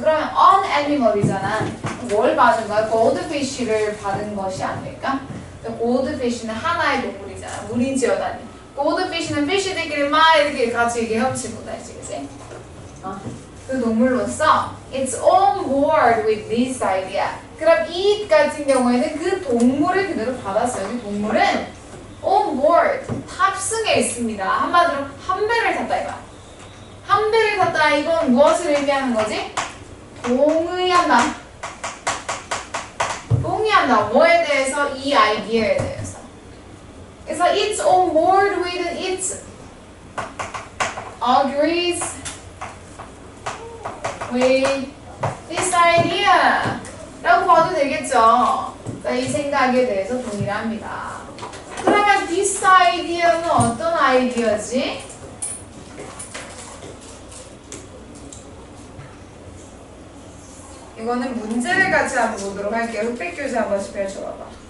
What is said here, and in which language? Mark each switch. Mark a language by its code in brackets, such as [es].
[ko] 그러면 [en] an animal [ko] 이잖아. 뭘 받은 거야? 골드피쉬를 받은 것이 아닐까? 골드피쉬는 하나의 동물이잖아. 물이 지어다니는. 골드피쉬는 피쉬들끼리 막 이렇게 같이 이렇게 훔치고 다니지, 그치? 그 동물로서 [en] it's on board with this idea. [ko] 그럼 it 같은 경우에는 그 동물을 그대로 받았어요. 이 동물은 on board, 탑승해 있습니다. 한마디로 한 배를 탔다 이거야. 한 배를 탔다 이건 무엇을 의미하는 거지? 동의한다. 뭐에 대해서? 이 아이디어에 대해서. 그래서 [en] it's on board with it agrees with this idea [ko] 라고 봐도 되겠죠. 이 생각에 대해서 동의를 합니다. 그러면 [en] this idea [ko] 는 어떤 아이디어지? 이거는 문제를 같이 한번 보도록 할게요. 흑백 교재 한 번씩 펼쳐봐봐.